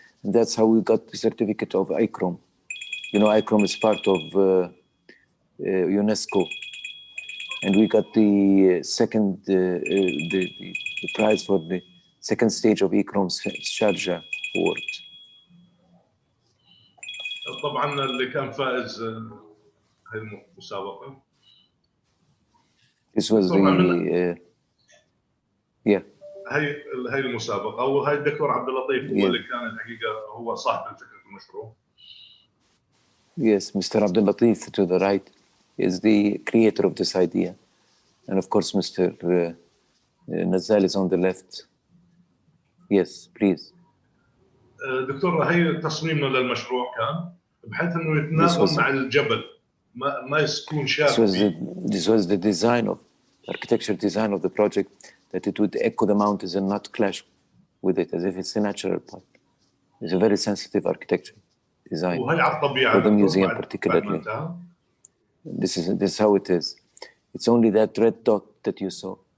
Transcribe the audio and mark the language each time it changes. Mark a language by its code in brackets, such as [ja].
[en] And that's how we got the certificate of ICROM. You know, ICROM is part of UNESCO. And we got the second, the prize for the second stage of ICROM's Sharjah Award. [ar] طبعا اللي كان فائز هاي المسابقة. [en] This was the, yeah. [ar] هاي المسابقة، وهاي الدكتور عبد اللطيف هو اللي كان الحقيقة هو صاحب فكرة المشروع. [en] Yes, Mr. Abdul Latif to the right is the creator of this idea. And of course, Mr. Nazal is on the left. Yes, please. [ar] دكتور هاي تصميمنا للمشروع كان بحيث انه يتناغم مع الجبل، ما يكون شاف. [en] This was the design of architecture design of the project, that it would echo the mountains and not clash with it, as if it's a natural part. It's a very sensitive architecture design for the museum particularly. This is how it is. It's only that red dot that you saw.